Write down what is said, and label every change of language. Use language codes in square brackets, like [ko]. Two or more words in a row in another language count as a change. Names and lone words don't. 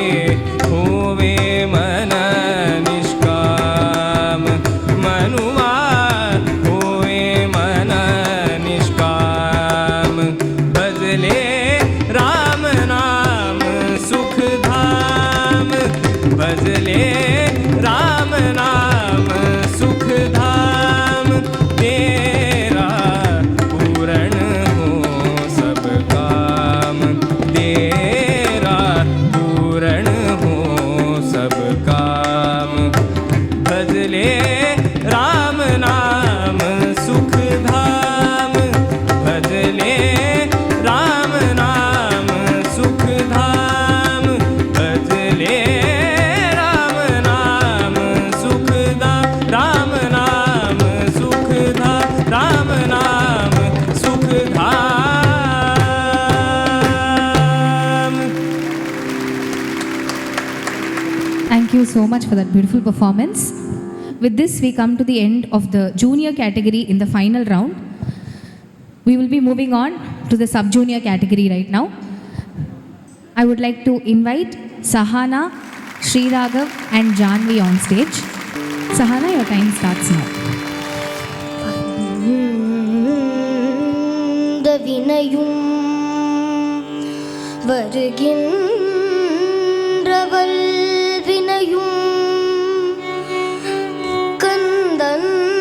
[hi] होवे मन निष्काम मनुआ, होवे मन निष्काम। भजले राम नाम सुख धाम, भजले राम नाम सुख धाम। तेरा पूर्ण हो सब काम, तेरा पूर्ण हो सब काम। भजले राम नाम सुख धाम, भजले राम नाम सुख धाम, भजले राम नाम सुख धाम। राम नाम सुख धाम, राम नाम सुख धाम। [en] Thank you so much for that beautiful performance. With this, we come to the end of the junior category in the final round. We will be moving on to the sub-junior category right now. I would like to invite Sahana, Sri Raghav and Janvi on stage. Sahana, your time starts now. [ta] வினையும் வருகின்றவள் வினையும் கந்தன்